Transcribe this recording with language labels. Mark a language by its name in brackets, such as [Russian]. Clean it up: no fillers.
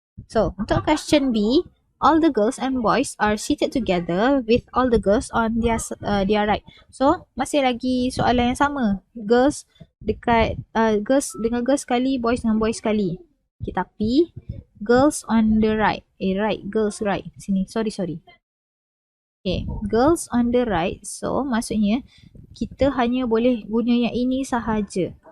[English] So, untuk question B, all the girls and boys are seated together with all the girls on their right. [Malay] So, masih lagi soalan yang sama. Girls dekat girls dengan girls sekali, boys dengan boys sekali. [English] Okay, tapi girls on the right. Right, girls right. Sini, sorry. Okay, girls on the right. [Malay] So, maksudnya kita hanya boleh guna yang ini sahaja.